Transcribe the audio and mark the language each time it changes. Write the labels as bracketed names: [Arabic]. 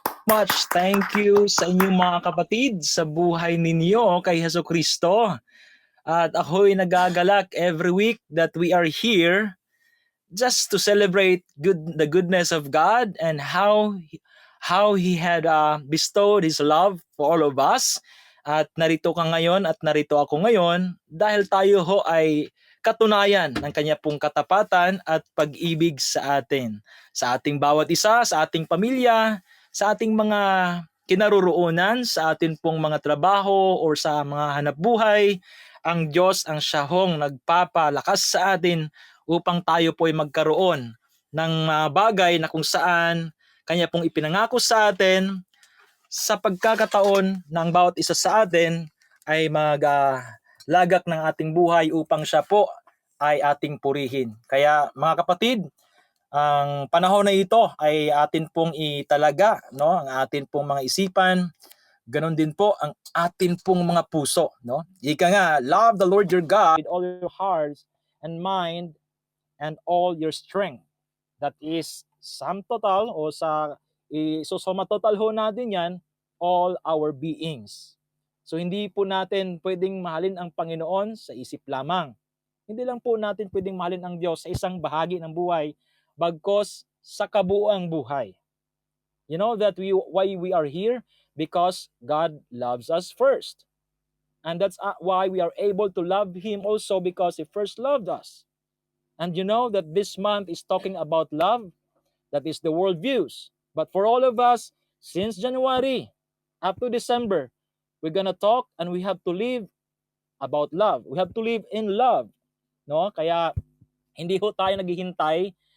[English] Much thank you [Filipino] sa inyong mga kapatid sa buhay ninyo kay Jesucristo. At ako'y nagagalak [English] every week that we are here just to celebrate the goodness of God and how He had bestowed His love for all of us. [Filipino] At narito ka ngayon at narito ako ngayon dahil tayo ho ay katunayan ng Kanya pong katapatan at pag-ibig sa atin. Sa ating bawat isa, sa ating pamilya, sa ating mga kinaroroonan, sa atin pong mga trabaho or sa mga hanapbuhay, ang Diyos ang siyahong nagpapalakas sa atin upang tayo po ay magkaroon ng bagay na kung saan Kanya pong ipinangako sa atin sa pagkakataon ng bawat isa sa atin ay maglagak ng ating buhay upang siya po ay ating purihin. Kaya mga kapatid, ang panahon na ito ay atin pong italaga, no? Ang atin pong mga isipan, ganon din po ang atin pong mga puso, no? [English] Ika nga, love the Lord your God with all your hearts and mind and all your strength. That is sum total o suma total ho natin yan, all our beings. [Filipino] So hindi po natin pwedeng mahalin ang Panginoon sa isip lamang. Hindi lang po natin pwedeng mahalin ang Diyos sa isang bahagi ng buhay, bagkos sa kabuuang buhay. [English] You know that why we are here? Because God loves us first. And that's why we are able to love Him also, because He first loved us. And you know that this month is talking about love. That is the world views. But for all of us, since January up to December, we're gonna talk and we have to live about love. We have to live in love. No? [Filipino] Kaya hindi ho tayo naghihintay